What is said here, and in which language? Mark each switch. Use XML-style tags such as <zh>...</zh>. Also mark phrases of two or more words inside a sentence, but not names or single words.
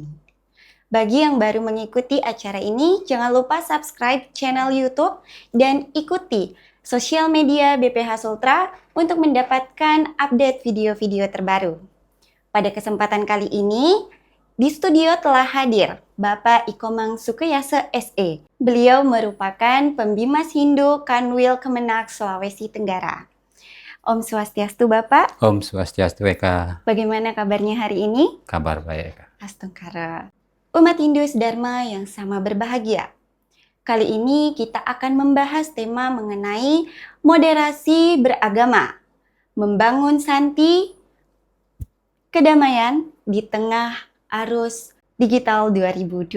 <id>Bagi yang baru mengikuti acara ini, jangan lupa</id> <en>subscribe channel</en> <id>YouTube dan ikuti sosial media BPH Sultra untuk mendapatkan update video-video terbaru. Pada kesempatan kali ini, di studio telah hadir Bapak Ikomang Sukeyase SE. Beliau merupakan pembimas Hindu Kanwil Kemenak Sulawesi Tenggara.</id> <sa>Om Swastiastu</sa> <id>Bapak.</id> <sa>Om Swastiastu</sa> <id>Eka. Bagaimana kabarnya hari ini? Kabar baik Eka. Astungkara. Umat Hindu Dharma yang sama berbahagia. Kali ini kita akan membahas tema mengenai moderasi beragama, membangun santi, kedamaian di tengah arus digital 2026.</id>